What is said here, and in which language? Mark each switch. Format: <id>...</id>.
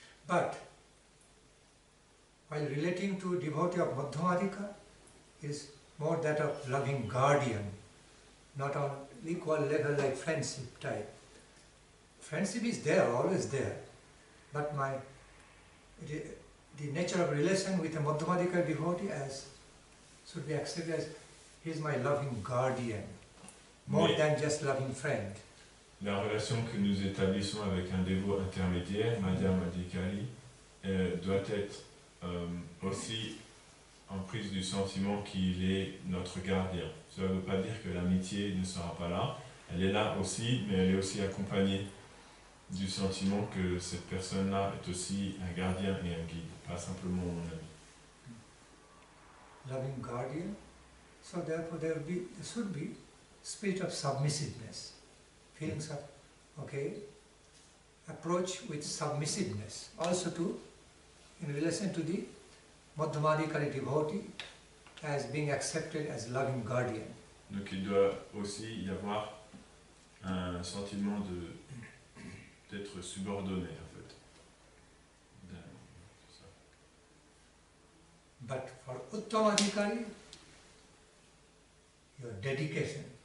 <en>But while relating to devotee of madhyamadika is more that of loving guardian, not on equal level like friendship type. Friendship is there, always there, but the nature of relation with a madhyamadika devotee should be accepted as he is my loving guardian, more than just loving friend.</en> <fr>La relation que nous établissons avec un dévot intermédiaire, madhyama adhikari, doit être aussi en prise du sentiment qu'il est notre gardien. Cela ne veut pas dire que l'amitié ne sera pas là, elle est là aussi, mais elle est aussi accompagnée du sentiment que cette personne-là est aussi un gardien et un guide, pas simplement mon ami.</fr> <en>Loving guardian, so therefore there should be spirit of submissiveness, feelings of, approach with submissiveness, also in relation to the madhyamadikari devotee as being accepted as loving guardian.</en> <fr>Donc il doit aussi y avoir un sentiment d'être subordonné en fait.</fr> <en>But for uttama your dedication.</en>